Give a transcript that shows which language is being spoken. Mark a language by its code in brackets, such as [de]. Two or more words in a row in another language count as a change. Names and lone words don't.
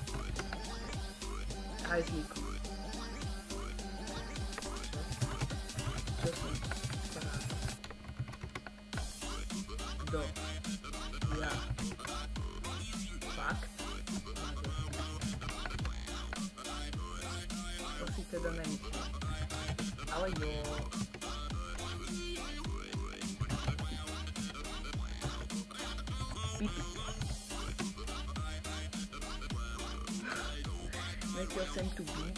[sk] Hajzlíku. Čo som rád? [cs] Kdo? Ja. Fakt? To si teda nemyslím. Ale jo. Pipi. Nechtěl jsem tu být.